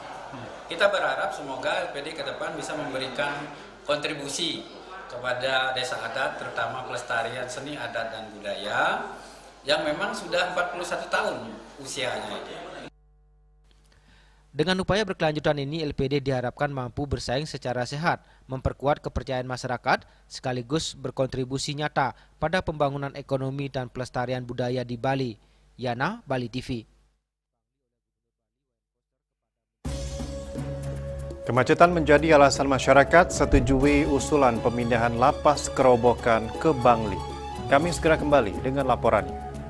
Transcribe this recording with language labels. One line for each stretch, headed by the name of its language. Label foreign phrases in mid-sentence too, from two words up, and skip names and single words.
Indonesian: Kita berharap semoga LPD ke depan bisa memberikan kontribusi kepada desa adat, terutama pelestarian seni adat dan budaya yang memang sudah 41 tahun usianya itu. Dengan upaya berkelanjutan ini, LPD diharapkan mampu bersaing secara sehat, memperkuat kepercayaan masyarakat, sekaligus berkontribusi nyata pada pembangunan ekonomi dan pelestarian budaya di Bali. Yana, Bali TV. Kemacetan menjadi alasan masyarakat setujui usulan pemindahan lapas Kerobokan ke Bangli. Kami segera kembali dengan laporannya.